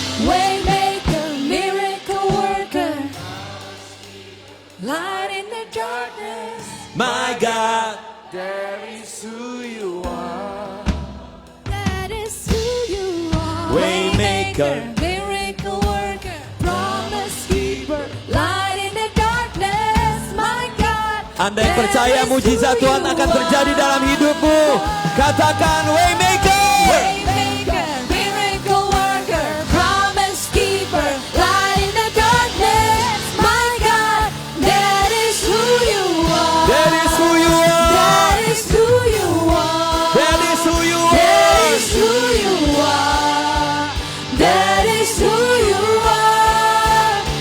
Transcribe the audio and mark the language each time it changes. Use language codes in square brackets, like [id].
[en] Waymaker, miracle worker, light in the darkness. My God, That is who you are. That is who you are. Waymaker, miracle worker, promise keeper, light in the darkness. My God. [id] Anda yang percaya mujizat Tuhan akan terjadi dalam hidupmu, katakan Waymaker. [en] Waymaker, miracle worker, promise keeper, light in the darkness. My God, that is who you are. That is who you are. That is who you are. That is who you That are. is who you are. That is who you are.